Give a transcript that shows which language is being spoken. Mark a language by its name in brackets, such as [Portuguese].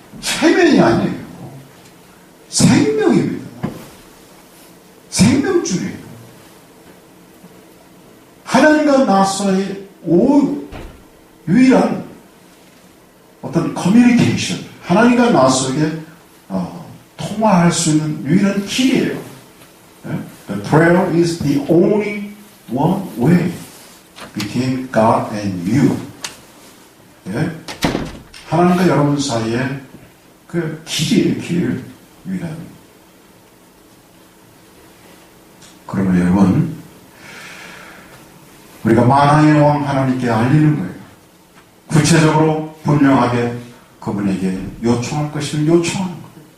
[Korean] 체면이 아니에요. 생명입니다. 생명줄이에요. 하나님과 나서의 유일한 어떤 커뮤니케이션, 하나님과 나서에게 통화할 수 있는 유일한 길이에요. [English] The prayer is the only one way between God and you. [Korean] 하나님과 여러분 사이에 그 길이에요, 길. 유일한. 그러면 여러분, 우리가 만왕의 왕 하나님께 알리는 거예요. 구체적으로 분명하게 그분에게 요청할 것이면 요청하는 거예요.